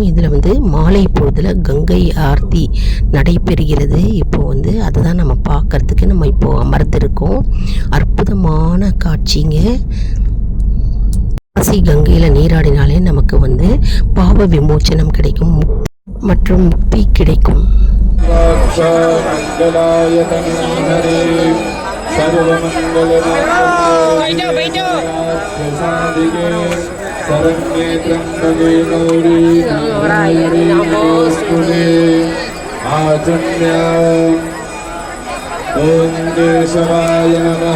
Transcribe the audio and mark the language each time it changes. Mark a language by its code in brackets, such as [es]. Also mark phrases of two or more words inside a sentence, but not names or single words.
[ta] இதில் மாலை பொழுதில் கங்கை ஆர்த்தி நடைபெறுகிறது. இப்போது அதுதான் நம்ம பார்க்குறதுக்கு நம்ம இப்போது அமர்ந்திருக்கோம். அற்புதமான காட்சிங்க. காசி கங்கையில் நீராடினாலே நமக்கு பாவ விமோச்சனம் கிடைக்கும் மற்றும் முக்தி கிடைக்கும். [sa] शरण्ये त्र्यम्बके गौरी नारायणी नमोस्तुते आचम्य ॐ केशवाय नमः